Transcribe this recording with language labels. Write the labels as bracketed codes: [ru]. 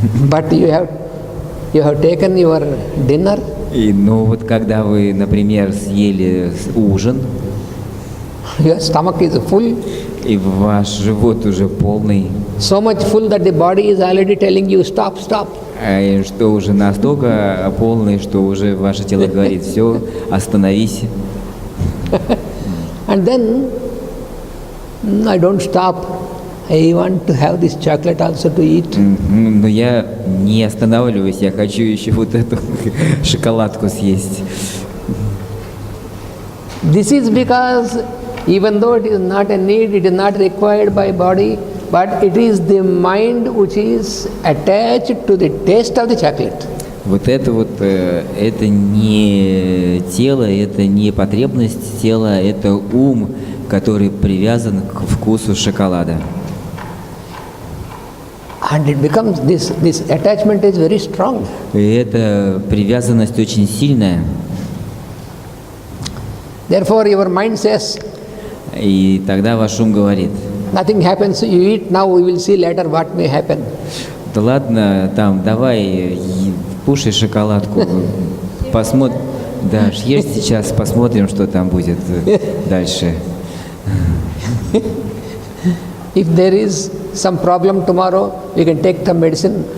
[en] But you have taken your dinner. [ru] И ну вот когда вы, например, съели ужин, [en] your stomach is full. [ru] И ваш живот уже полный. [en] So much full that the body is already telling you stop, stop. [ru] Что уже настолько полный, что уже ваше тело говорит: все, остановись. [en] And then I don't stop. I want to have this chocolate also to eat. [ru] Но я не останавливаюсь, я хочу еще вот эту шоколадку съесть. [en] This is because even though it is not a need, it is not required by body, but it is the mind which is attached to the taste of the chocolate. [ru] Вот это не тело, это не потребность тела, это ум, который привязан к вкусу шоколада. [en] And it becomes this attachment is very strong. [ru] И эта привязанность очень сильная. [en] Therefore, your mind says, [ru] и тогда ваш ум говорит: [en] nothing happens, you eat now, we will see later what may happen. [ru] Да ладно, там, давай, кушай шоколадку, посмотрим, да, ешь сейчас, посмотрим, что там будет дальше. [en] If there is some problem tomorrow, you can take the medicine.